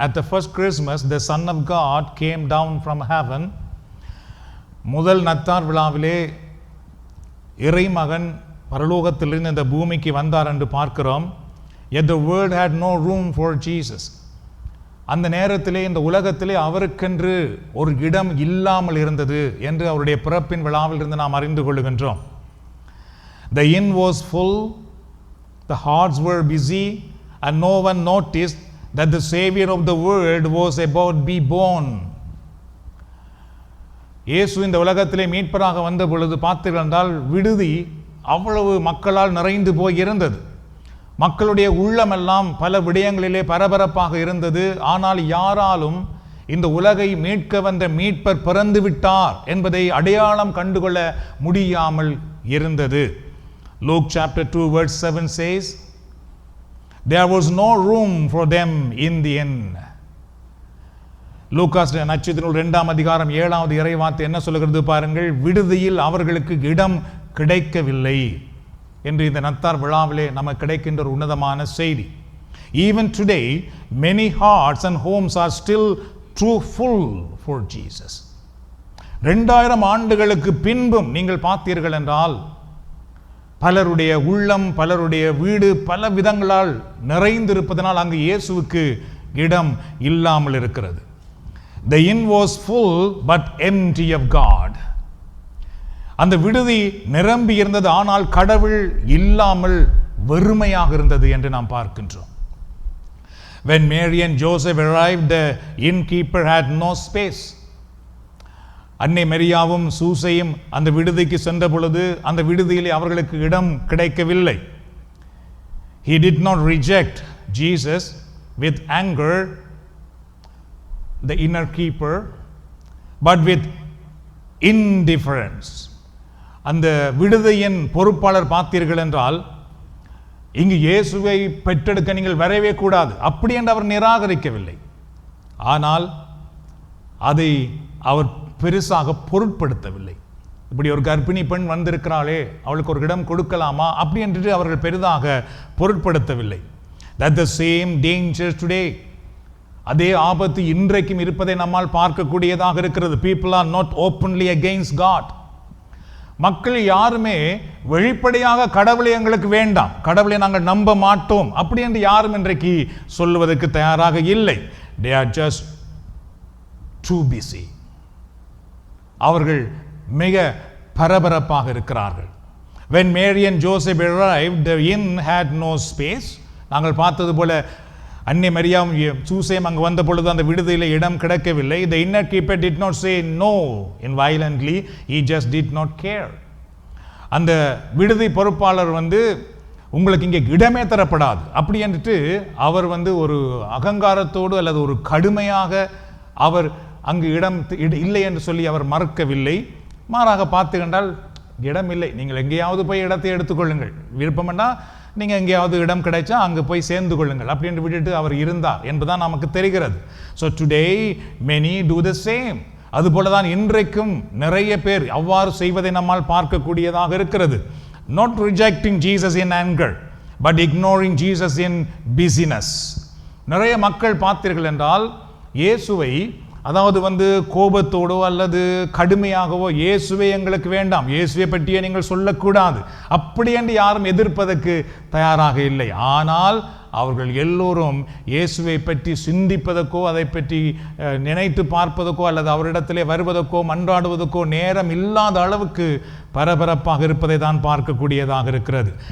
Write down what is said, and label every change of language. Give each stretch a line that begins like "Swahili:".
English: At the first Christmas, the Son of God came down from heaven.
Tamil: முதல் நத்தார் விழாவிலே இறைமகன் பரலோகத்திலிருந்து இந்த பூமிக்கு வந்தார் என்று பார்க்கிறோம்.
English: Yet the world had no room for Jesus.
Tamil: அந்த நேரத்திலே இந்த உலகத்திலே அவருக்கென்று ஒரு இடம் இல்லாமல் இருந்தது என்று அவருடைய பிறப்பின் விழாவில் இருந்து நாம் அறிந்து கொள்ளுகின்றோம்.
English: The inn was full, the hearts were busy, and no one noticed that the Savior of the world was about to be born.
Tamil: இயேசு இந்த உலகத்திலே மீட்பராக வந்த பொழுது பார்த்தீர்கள் என்றால் விடுதி அவ்வளவு மக்களால் நிறைந்து போய் இருந்தது. மக்களுடைய உள்ளமெல்லாம் பல விடயங்களிலே பரபரப்பாக இருந்தது. ஆனால் யாராலும் இந்த உலகை மீட்க வந்த மீட்பர் பிறந்து விட்டார் என்பதை அடையாளம் கண்டுகொள்ள முடியாமல் இருந்தது.
English: Luke chapter 2 verse 7 says, there was no room for them in the inn.
Tamil: Lucas நட்சத்திரம் 2ஆம் அதிகாரம் 7வது இறைவார்த்தை என்ன சொல்லுகிறது பாருங்கள், விடுதியில் அவர்களுக்கு இடம் கிடைக்கவில்லை என்று இந்த நத்தார் விழாவிலே நமக்கு கிடைக்கின்ற ஒரு உன்னதமான செய்தி.
English: Even today many hearts and homes are still too full for Jesus.
Tamil: 2000 ஆண்டுகளுக்கு பின்பும் நீங்கள் பார்த்தீர்கள் என்றால் பலருடைய உள்ளம், பலருடைய வீடு பல விதங்களால் நிறைந்திருப்பதனால் அங்கு இயேசுவுக்கு இடம் இல்லாமல் இருக்கிறது.
English: The inn was full but empty of God.
Tamil: அந்த விடுதி நிரம்பி இருந்தது, ஆனால் கடவுள் இல்லாமல் வெறுமையாக இருந்தது என்று நாம் பார்க்கின்றோம்.
English: When Mary and Joseph arrived, the innkeeper had no space.
Tamil: அன்னை மரியாவும் சூசையும் அந்த விடுதிக்கு சென்ற பொழுது அந்த விடுதியிலே அவர்களுக்கு இடம் கிடைக்கவில்லை.
English: He did not reject Jesus with anger, the inner keeper, but with indifference.
Tamil: அந்த விடுதியின் பொறுப்பாளர் பார்த்தீர்கள் என்றால், இங்கு இயேசுவை பெற்றெடுக்க நீங்கள் வரவே கூடாது அப்படி என்று அவர் நிராகரிக்கவில்லை. ஆனால் அதை அவர் பெருசாக பொருட்படுத்தவில்லை. இப்படி ஒரு கர்ப்பிணி பெண் வந்திருக்கிறாளே, அவளுக்கு ஒரு இடம் கொடுக்கலாமா அப்படி என்று அவர்கள் பெரிதாக பொருட்படுத்தவில்லை.
English: That the same danger today,
Tamil: அதே ஆபத்து இன்றைக்கும் இருப்பதை நம்மால் பார்க்கக்கூடியதாக இருக்கிறது.
English: People are not openly against God.
Tamil: மக்கள் யாருமே வெளிப்படையாக கடவுளை எங்களுக்கு வேண்டாம், கடவுளை நாங்கள் நம்ப மாட்டோம் அப்படி என்று யாரும் இன்றைக்கு சொல்லுவதற்கு தயாராக இல்லை.
English: They are just too busy.
Tamil: அவர்கள் மிக பரபரப்பாக இருக்கிறார்கள்.
English: When Mary and Joseph arrived, the inn had no space.
Tamil: நாங்கள் பார்த்தது போல அன்னை மரியாவும் சூசையும் அங்கு வந்த பொழுது அந்த விடுதியில் இடம் கிடைக்கவில்லை.
English: The inner keeper did not say no in violently, he just did not care.
Tamil: அந்த விடுதி பொறுப்பாளர் உங்களுக்கு இங்கே இடமே தரப்படாது அப்படி என்றுட்டு அவர் ஒரு அகங்காரத்தோடு அல்லது ஒரு கடுமையாக அவர் அங்கு இடம் இல்லை என்று சொல்லி அவர் மறுக்கவில்லை. மாறாக பார்த்து கண்டால் இடம் இல்லை, நீங்கள் எங்கேயாவது போய் இடத்தை எடுத்துக்கொள்ளுங்கள், விருப்பம்னா நீங்கள் எங்கேயாவது இடம் கிடைச்சா அங்கே போய் சேர்ந்து கொள்ளுங்கள் அப்படி என்று விட்டுட்டு அவர் இருந்தார் என்பதுதான் நமக்கு தெரிகிறது.
English: So today many do the same.
Tamil: அதுபோல தான் இன்றைக்கும் நிறைய பேர் அவ்வாறு செய்வதை நம்மால் பார்க்கக்கூடியதாக இருக்கிறது.
English: Not rejecting Jesus in anger, but ignoring Jesus in busyness.
Tamil: நிறைய மக்கள் பார்த்தீர்கள் என்றால் இயேசுவை அதாவது கோபத்தோடோ அல்லது கடுமையாகவோ இயேசுவை எங்களுக்கு வேண்டாம், இயேசுவை பற்றியே நீங்கள் சொல்லக்கூடாது அப்படி என்று யாரும் எதிர்ப்பதற்கு தயாராக இல்லை. ஆனால் அவர்கள் எல்லோரும் இயேசுவை பற்றி சிந்திப்பதற்கோ அதை பற்றி நினைத்து பார்ப்பதற்கோ அல்லது அவரிடத்திலே வருவதற்கோ மன்றாடுவதற்கோ நேரம் இல்லாத அளவுக்கு பரபரப்பாக இருப்பதை தான் பார்க்கக்கூடியதாக இருக்கிறது.